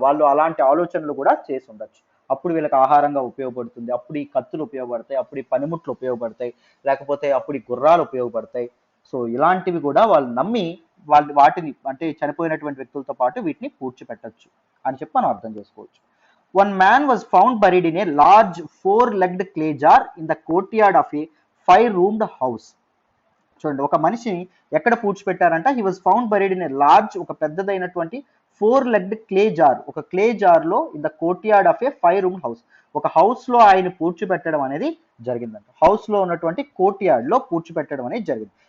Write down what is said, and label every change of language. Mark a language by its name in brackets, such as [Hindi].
[Telugu] వాళ్ళు అలాంటి ఆలోచనలు కూడా చేసి ఉండొచ్చు. అప్పుడు వీళ్ళకి ఆహారంగా ఉపయోగపడుతుంది, అప్పుడు ఈ కత్తులు ఉపయోగపడతాయి, అప్పుడు ఈ పనిముట్లు ఉపయోగపడతాయి, లేకపోతే అప్పుడు ఈ గుర్రాలు ఉపయోగపడతాయి. సో ఇలాంటివి కూడా వాళ్ళు నమ్మి వాటిని అంటే చనిపోయినటువంటి వ్యక్తులతో పాటు వీటిని పూడ్చిపెట్టచ్చు అని చెప్పి మనం అర్థం చేసుకోవచ్చు. [English] one man was found buried in a large four-legged clay jar in the courtyard of a five-roomed house. [Telugu] చూడండి, ఒక మనిషిని ఎక్కడ పూడ్చిపెట్టారంట, [English] he was found buried in a large, [Telugu] ఒక పెద్దదైనటువంటి [English] Four legged clay jar, ఒక clay jar లో in the courtyard of a five room house. [Telugu] ఒక house లో ఆయన పూడ్చిపెట్టడం అనేది జరిగిందంట. హౌస్ లో ఉన్నటువంటి కోర్ట్యార్డ్ లో పూడ్చిపెట్టడం అనేది జరిగింది.